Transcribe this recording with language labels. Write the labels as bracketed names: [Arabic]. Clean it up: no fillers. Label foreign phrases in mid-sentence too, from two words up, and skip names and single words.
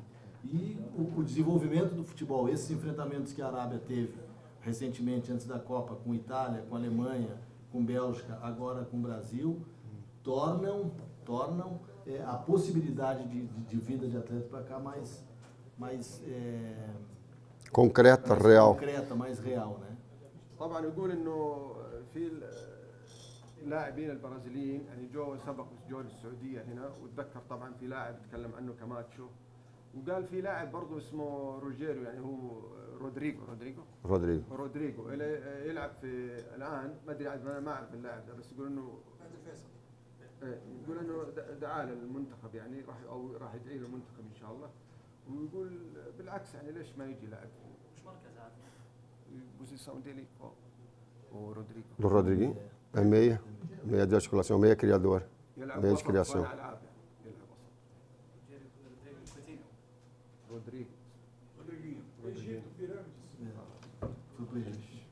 [Portuguese] E o desenvolvimento do futebol, esses enfrentamentos que a Arábia teve recentemente, antes da Copa, com Itália, com Alemanha, com Bélgica, agora com o Brasil, tornam a possibilidade de vinda de atletas para cá mais concreta, real. concreta, mais real, né? [Arabic] طبعا يقول انه في اللاعبين البرازيليين يعني سبق جو السعوديه هنا، واتذكر طبعا في لاعب تكلم عنه كاماتشو، وقال في لاعب برضه اسمه روجيرو، يعني هو رودريجو يلعب في الان، ما ادري انا ما اعرف اللاعب ده، بس يقول انه يقول انه دعاه للمنتخب، يعني راح يدعي للمنتخب ان شاء الله، ويقول بالعكس يعني ليش ما يجي لاعب؟ مش مركز عادي. [Portuguese] Posição dele qual? O Rodrigo. Do Rodriguinho? É meia de articulação, meia criador, meia de criação. Rodriguinho. Egito, pirâmides.